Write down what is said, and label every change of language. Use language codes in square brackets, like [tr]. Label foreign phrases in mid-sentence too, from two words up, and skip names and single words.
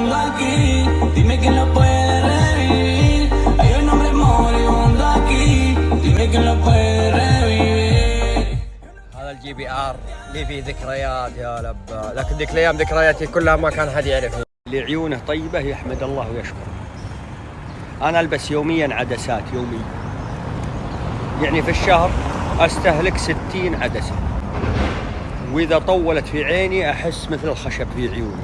[es] aquí. Dime quién lo puede revivir. Hay un hombre moribundo aquí. Dime quién lo puede revivir. [ar] هذا الجي بي ار اللي فيه ذكريات يا لبا، لكن ذيك الايام ذكرياتي كلها ما كان حد يعرفها. اللي عيونه طيبه يحمد الله ويشكر. انا البس يوميا عدسات يوميا، يعني في الشهر استهلك 60 عدسه، واذا طولت في عيني احس مثل الخشب في عيوني.